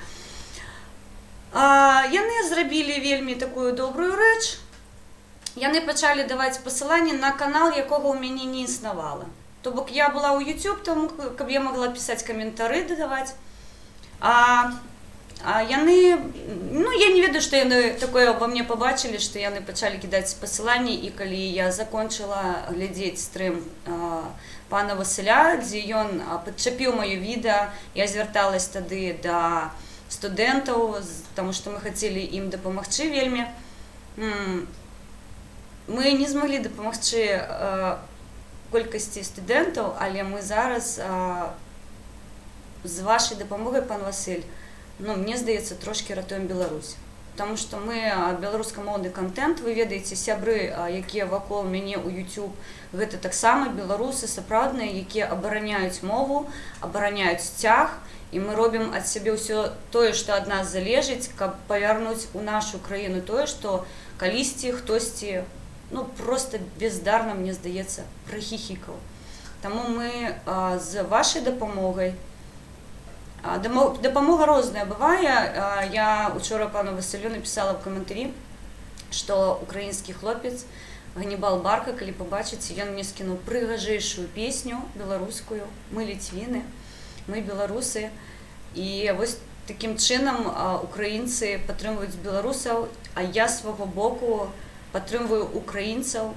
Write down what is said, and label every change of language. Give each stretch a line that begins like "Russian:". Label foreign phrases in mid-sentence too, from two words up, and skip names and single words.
Ukrainian: Вони зробили вельми таку добру річ. Вони почали давати посилання на канал, якого у мене не існувало. Тобто я була у YouTube, тому я могла писати коментарі, додавати. Я не веду, що вони таке
Russian: обо мне
Ukrainian: побачили, що вони почали кидати посилання, і коли я закінчила глядіти стрім пана Василя, де він підчепив моє відео, я зверталась тоді до студентів, тому що ми хотіли їм допомогти вельми. Ми не змогли допомогти кількості студентів, але ми зараз з вашою допомогою, пан Василь, мені здається, трошки рятуємо Білорусь.
Belarusian: тому що ми беларускамоўны контент, вы ведаеце, сябры, якія вакол мяне ў YouTube, гэта таксама беларусы сапраўдныя, якія абараняюць мову, абараняюць сцяг, і мы робім ад сябе ўсё тое, што ад нас залежыць, каб павярнуць у нашу краіну тое, што калісьці хтосьці, ну, просто бездарна, мне здаецца, прахіхікаў. Таму мы з вашай дапамогай, дапамога розная бывае. Я учора пану Василю написала в каментарі, што украінскі хлопец Ганнібал Барка, калі пабачыце, ён мне скінуў прыгажэйшую песню беларускую «Мы ліцвіны», мы беларусы. І вось такім чынам украінцы падтрымваюць беларусаў, а я свого боку падтрымваю украінцаў.